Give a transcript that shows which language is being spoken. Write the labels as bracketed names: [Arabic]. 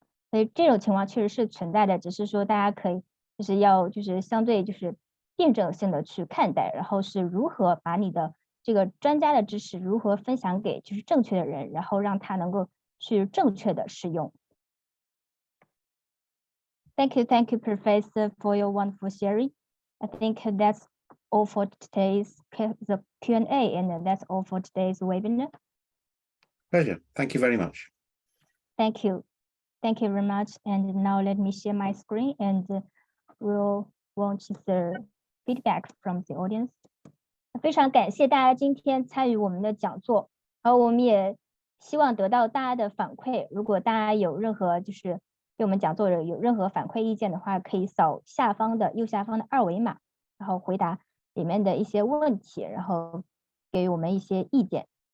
[Chinese] 所以这种情况确实是存在的，只是说大家可以就是相对就是辩证性的去看待，然后是如何把你的这个专家的知识如何分享给就是正确的人，然后让他能够去正确的使用。 [English] Thank you, Professor, for your wonderful sharing. I think that's all for today's the Q&A, and that's all for today's webinar. Pleasure. Thank you very much. Thank you. Thank you very much. And now let me share my screen and we'll watch the feedback from the audience. [Chinese] 非常感谢大家今天参与我们的讲座，然后我们也希望得到大家的反馈。如果大家有任何就是对我们讲座有任何反馈意见的话，可以扫右下方的2维码，然后回答里面的一些问题，然后给我们一些意见。